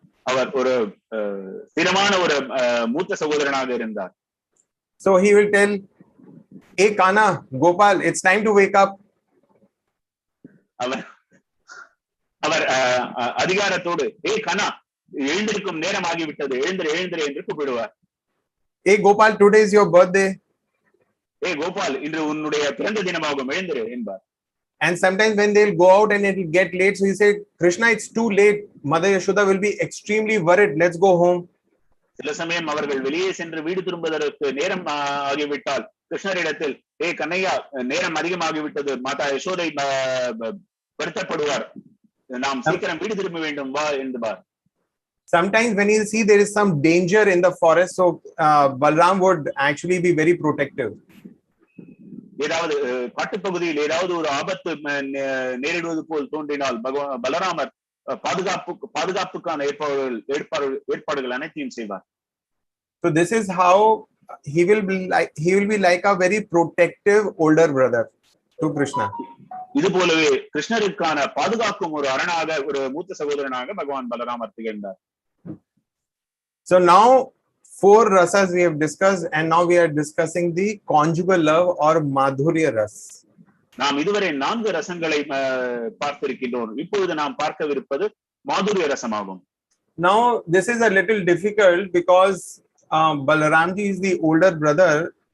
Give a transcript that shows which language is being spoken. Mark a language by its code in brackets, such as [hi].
[ta] அவர் ஒரு ஸ்திரமான ஒரு மூத்த சகோதரனாக இருந்தார். [en] So he will tell, "Hey Kana, Gopal, it's time to wake up." [ta] அவர் அதிகாரத்தோடு, "ஏ கனா, எழுந்திருக்கும் நேரம் ஆகிவிட்டது, எழுந்திரு என்று கூப்பிடுவார். [en] "Hey Gopal, today is your birthday." [ta] "ஏ கோபால், இன்று உன்னுடைய பிறந்த தினமாகும், எழுந்திரு" என்பார். [en] And sometimes when they'll go out and it will get late, so he said, "Krishna, it's too late. Mother Yashoda will be extremely worried. Let's go home." [ta] சில சமயம் அவர்கள் வெளியே சென்று வீடு திரும்புவதற்கு நேரம் ஆகிவிட்டால் கிருஷ்ணரிடத்தில், "ஏ கண்ணையா, நேரம் அதிகமாகிவிட்டது, மாதா யசோதை வருத்தப்படுவார், நாம் சீக்கிரம் வீடு திரும்ப வேண்டும், வா" என்பார். [en] Sometimes when you see there is some danger in the forest, so Balaram would actually be very protective. [ta] ஏதாவது காட்டுப்பகுதியில் ஏதாவது ஒரு ஆபத்து நேரிடுவது போல் தோன்றினால் பலராமர் பாதுகாப்புக்கான ஏற்பாடுகள் அனைத்தையும் செய்வார். [en] So this is how he will be like a very protective older brother to Krishna. [ta] இது போலவே கிருஷ்ணருக்கான பாதுகாக்கும் ஒரு அரணாக, ஒரு மூத்த சகோதரனாக பகவான் பலராமர் திகழ்ந்தார். [en] So now 4 rasas we have discussed, and now we are discussing the conjugal love or madhurya ras. [ta] நாம் இதுவரை 4 ரசங்களை பார்த்திருக்கின்றோம். இப்பொழுது நாம் பார்க்கவிருப்பது மாதுரிய ரசமாகும். [en] Now this is a little difficult because Balaramji is the older brother.